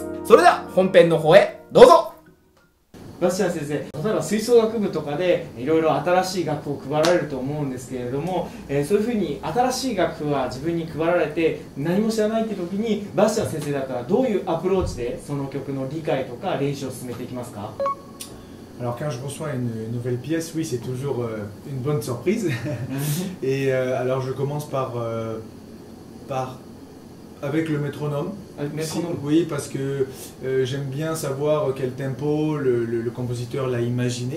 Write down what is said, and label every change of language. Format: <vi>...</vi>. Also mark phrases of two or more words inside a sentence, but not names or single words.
<ja>それでは本編の方へどうぞ。バスチャン先生、例えば吹奏楽部とかでいろいろ新しい楽譜を配られると思うんですけれども、そういうふうに新しい楽譜は自分に配られて何も知らないって時にバスチャン先生だったらどういうアプローチでその曲の理解とか練習を進めていきますか？</ja> <fr>Alors quand je reçois une nouvelle pièce, oui, c'est toujours une bonne surprise. Et alors je commence par avec le métronome. Avec le métronome. Oui, parce que j'aime bien savoir quel tempo le compositeur l'a imaginé.</fr>